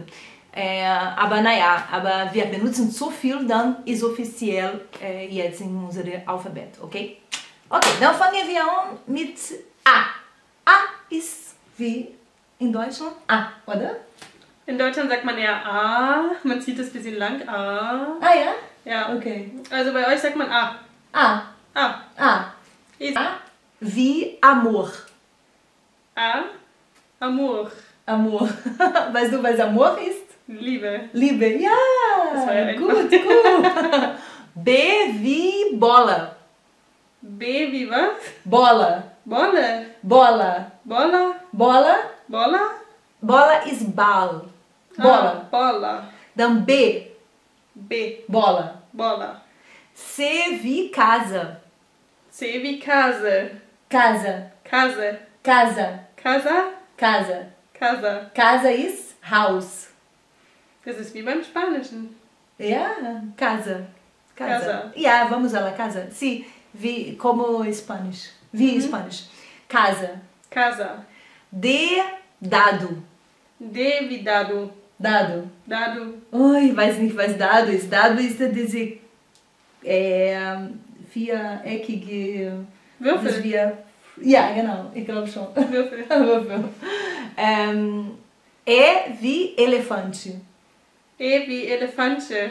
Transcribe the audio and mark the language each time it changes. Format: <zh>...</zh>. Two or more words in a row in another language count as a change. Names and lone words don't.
<de>Aber naja, aber wir benutzen so viel, dann ist offiziell jetzt in unserem Alphabet, okay? Okay, dann fangen wir an mit A. A ist wie in Deutschland A, oder? In Deutschland sagt man eher A, man zieht es ein bisschen lang, A. Ah ja? Ja. Okay. Also bei euch sagt man A. A. A. A. A wie Amor. A. Amor. Amor. Weißt du, was Amor ist? Liebe. Liebe, ja. Das war ja gut, gut. B wie Bola. B wie was? Bola. Bolle. Bola. Bolla. Bola. Bolla? Bola ist Ball. Bola. Ah, Bolla. Dann B. B. Bola. Bolla. C wie Casa. C wie Kase. Casa. Kase. Casa. Casa? Casa. Casa. Casa ist Haus. Das ist wie beim Spanischen. Ja, casa. Casa. Ja,</de> <es>vamos a la casa.</es> <de>Sí, wie, como Spanish. Wie Spanish. Casa. Casa. D, dado. D wie Dado. Dado. Dado. Ui, weiß nicht, was Dado ist. Dado ist diese viereckige... Würfel. das wir, ja, genau, ich glaube schon. Würfel. Würfel. E wie Elefante. E wie Elefante.</de>